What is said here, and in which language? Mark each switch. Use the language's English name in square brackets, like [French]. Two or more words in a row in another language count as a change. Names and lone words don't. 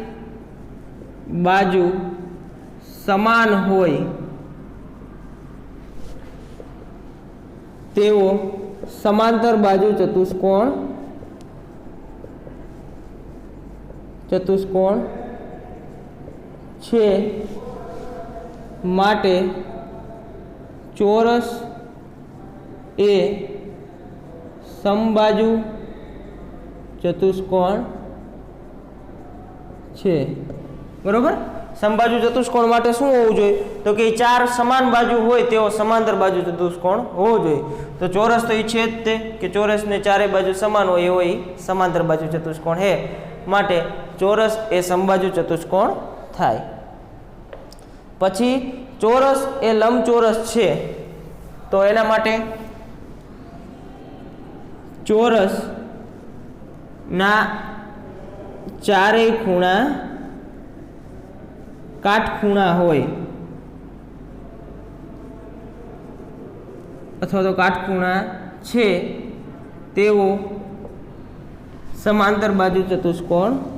[Gujarati] બાજુ સમાન હોય તેવો સમાંતર બાજુ ચતુષ્કોણ છે માટે ચોરસ એ સમબાજુ ચતુષ્કોણ છે। બરોબર। સમબાજુ ચતુષ્કોણ માટે શું હોવું જોઈએ? તો કિ 4 સમાન બાજુ હોય તેવો સમાંતર બાજુ ચતુષ્કોણ હોવો જોઈએ। તો ચોરસ તો છે જ તે કિ ચોરસ ને ચારે બાજુ સમાન હોય એવો સમાંતર બાજુ ચતુષ્કોણ છે માટે ચોરસ એ સમબાજુ ચતુષ્કોણ થાય। પછી ચોરસ એ લંબચોરસ છે તો એના માટે ચોરસ ના ચારેય ખૂણા કાટખૂણા હોય અથવા તો કાટખૂણા છે તેવો સમાંતર બાજુ ચતુષ્કોણ।